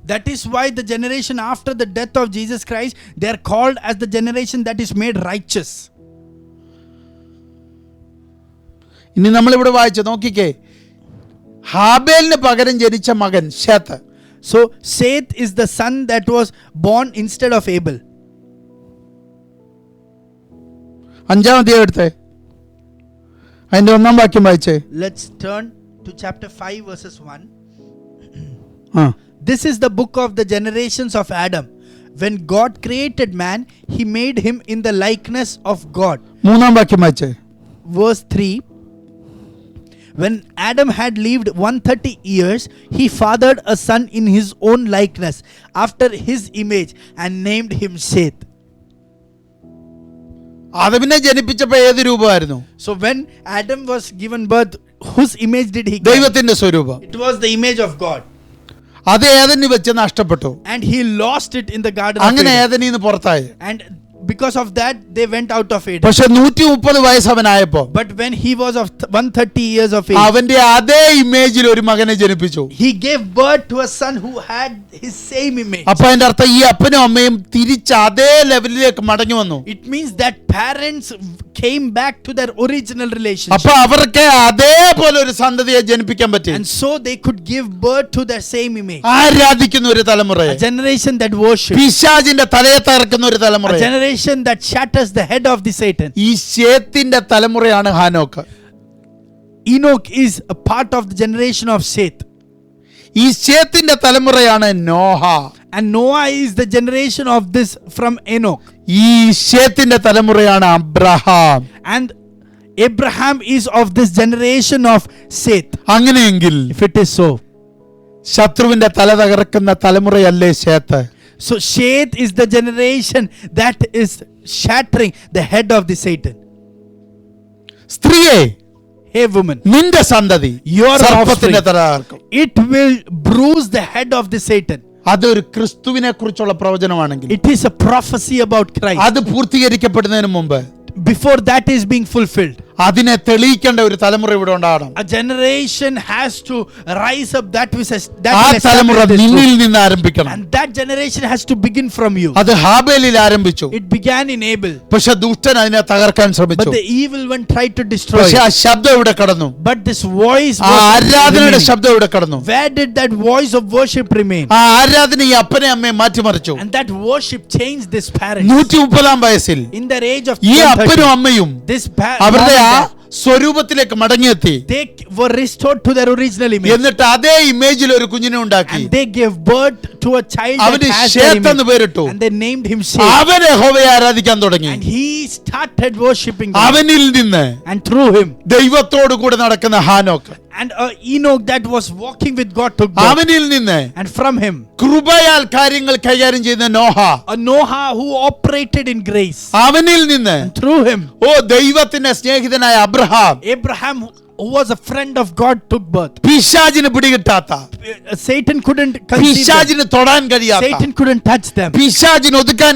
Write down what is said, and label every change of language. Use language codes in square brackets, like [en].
[en] That is why the generation after the death of Jesus Christ, they are called as the generation that is made righteous. [ml] ഇനി നമ്മളിവിടെ വായിച്ചു നോക്കിക്കേ, ഹാബേലിന് പകരം ജനിച്ച മകൻ ശേത്ത്. [en] So Seth is the son that was born instead of Abel. [ml] 5-ാം അധ്യായം എടുത്തേ, അതിന്റെ 1-ാം വാക്യം വായിച്ചേ. [en] Let's turn to chapter 5 verses 1. ആ, This is the book of the generations of Adam. When God created man, he made him in the likeness of God. [ml] 3-ാം വാക്യം വായിച്ചേ. [en] Verse 3. When Adam had lived 130 years, he fathered a son in his own likeness, after his image, and named him Seth. [ml] ആദമിനെ ജനിപ്പിച്ചപ്പോ ഏത് രൂപമായിരുന്നു? [en] So when Adam was given birth, whose image did he get? [ml] ദൈവത്തിന്റെ സ്വരൂപം. [en] It was the image of God. [ml] അത് ഏതന് വെച്ച് നഷ്ടപ്പെട്ടു. [en] And he lost it in the garden of [ml] അങ്ങനെ [en] Eden. [ml] ഏതനിന്ന് പുറത്തായി. [en] And because of that, they went out of Eden. [ml] പക്ഷെ 130 വയസ്സ് അവനായപ്പോ [en] But when he was of 130 years of age, [ml] അവന്റെ അതേ ഇമേജിൽ ഒരു മകനെ ജനിപ്പിച്ചു. [en] he gave birth to a son who had his same image. [ml] അപ്പൊ അതിന്റെ അർത്ഥം ഈ അപ്പനും അമ്മയും തിരിച്ച് അതേ ലെവലിലേക്ക് മടങ്ങി വന്നു. [en] It means that parents came back to their original relationship. [ml] അപ്പൊ അവർക്ക് അതേപോലെ ഒരു സന്തതിയെ ജനിപ്പിക്കാൻ പറ്റി. [en] And so they could give birth to their same image. [ml] ആരാധിക്കുന്ന ഒരു തലമുറയെ, [en] A generation that worships. [ml] പിശാചിന്റെ തലയെ തകർക്കുന്ന ഒരു [en] A [ml] തലമുറയെ. [en] generation that shatters the head of the Satan. [ml] ഈ ശേത്തിന്റെ തലമുറയാണ് ഹാനോക്ക്. [en] Enoch is a part of the generation of Seth. [ml] ഈ ശേത്തിന്റെ തലമുറയാണ് Noah. [en] And Noah is the generation of this from Enoch. [ml] ഈ ശേത്തിന്റെ തലമുറയാണ് Abraham. [en] And Abraham is of this generation of Seth. [ml] അങ്ങനെയെങ്കിൽ [en] If it is so. [ml] ശത്രുവിന്റെ തല തകർക്കുന്ന തലമുറയല്ലേ ശേത്ത്? [en] So Seth is the generation that is shattering the head of the Satan. [ml] സ്ത്രീയെ, [en] Hey woman, [ml] നിന്റെ സന്തതി [en] Your [ml] സർപ്പത്തിന്റെ [en] offspring. [ml] തല തകർക്കും. [en] it will bruise the head of the Satan. [ml] അതൊരു ക്രിസ്തുവിനെ കുറിച്ചുള്ള പ്രവചനമാണെങ്കിൽ [en] It is a prophecy about Christ. [ml] അത് പൂർത്തീകരിക്കപ്പെടുന്നതിന് മുമ്പ് [en] Before that is being fulfilled, [ml] അതിനെ തെളിയിക്കേണ്ട ഒരു തലമുറ ഇവിടെ ഉണ്ടാകണം. [en] a generation has to rise up that [ml] ആ [en] will [ml] തലമുറ [en] establish this [ml] നിന്നിൽ [en] truth. [ml] നിന്ന് ആരംഭിക്കണം. [en] And that generation has to begin from you. [ml] അത് ഹാബേലിൽ ആരംഭിച്ചു. [en] It began in Abel, [ml] പക്ഷെ ദുഷ്ടൻ അതിനെ തകർക്കാൻ [en] but [ml] ശ്രമിച്ചു. [en] the evil one tried to destroy [ml] പക്ഷെ ആ [en] it. [ml] ശബ്ദം ഇവിടെ കടന്നു. [en] But this voice [ml] ആ [en] was [ml] ആരാധനയുടെ [en] remaining. [ml] ശബ്ദം ഇവിടെ കടന്നു. [en] Where did that voice of worship remain? [ml] ആ ആരാധന ഈ അപ്പനെ അമ്മയെ മാറ്റിമറിച്ചു. [en] And that worship changed this parents. [ml] 130 വയസ്സിൽ [en] In their age of [ml] ഈ അപ്പനും [en] 30, [ml] അമ്മയും [en] this [ml] അവരുടെ ആ [en] mom and dad, [ml] സ്വരൂപത്തിലേക്ക് മടങ്ങിയെത്തി. [en] they were restored to their original image. [ml] എന്നിട്ട് അതേ ഇമേജിൽ ഒരു കുഞ്ഞിനെ ഉണ്ടാക്കി. [en] And they gave birth to a child that [ml] അവന് [en] has their [ml] ശേത്ത് എന്ന് [en] image. [ml] പേരിട്ടു. [en] And they named him Seth. [ml] അവൻ യഹോവയെ ആരാധിക്കാൻ തുടങ്ങി. [en] And he started worshipping God. [ml] അവനിൽ നിന്ന് [en] And through him, [ml] ദൈവത്തോടു കൂടെ നടക്കുന്ന ഹാനോക്ക്, [en] and Enoch that was walking with God took birth. [ml] അവനിൽ നിന്ന് [en] And from him, [ml] കൃപയാൽ കാര്യങ്ങൾ കൈകാര്യം ചെയ്യുന്ന Noah, [en] a Noah who operated in grace. [ml] അവനിൽ നിന്ന് [en] And through him, [ml] ദൈവത്തിന്റെ സ്നേഹിതനായ Abraham, [en] Abraham, who was a friend of God, took birth. [ml] പിശാചിന് പിടികിട്ടാത്ത, [en] Satan couldn't conceive them. [ml] പിശാചിന് തൊടാൻ കഴിയാത്ത, [en] Satan couldn't touch them. [ml] പിശാചിന് ഒതുക്കാൻ